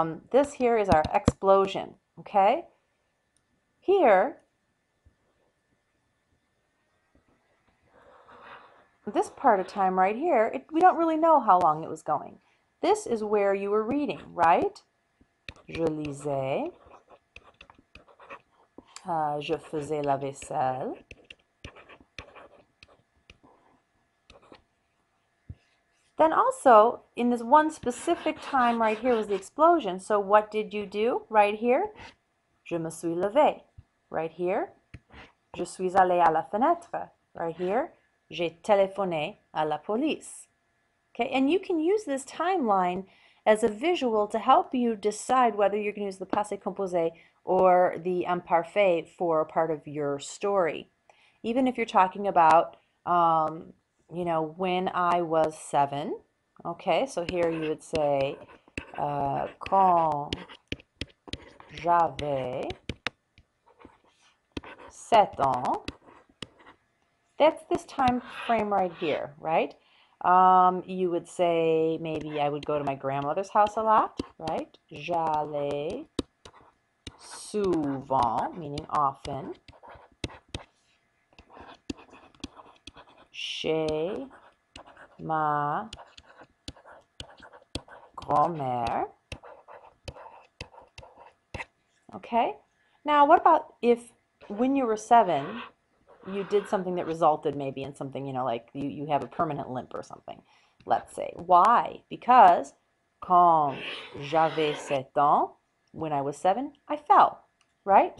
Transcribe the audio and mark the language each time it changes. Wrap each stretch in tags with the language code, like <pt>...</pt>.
<en>This here is our explosion. Okay, here, this part of time right here, we don't really know how long it was going. This is where you were reading, right?</en> <fr>Je lisais. Je faisais la vaisselle.</fr> <en>Then also, in this one specific time right here was the explosion. So what did you do right here?</en> <fr>Je me suis levé. Right here, je suis allé à la fenêtre. Right here, j'ai téléphoné à la police.</fr> <en>Okay, and you can use this timeline as a visual to help you decide whether you're going to use the passé composé or the imparfait for a part of your story. Even if you're talking about, when I was 7. Okay, so here you would say, quand j'avais 7 ans. That's this time frame right here, right? You would say maybe I would go to my grandmother's house a lot, right?</en> <fr>J'allais souvent, meaning often, chez ma grand-mère.</fr> <en>Okay? Now, what about if when you were 7, you did something that resulted maybe in something, like you have a permanent limp or something, let's say. Why? Because quand j'avais 7 ans, when I was 7, I fell, right?</en>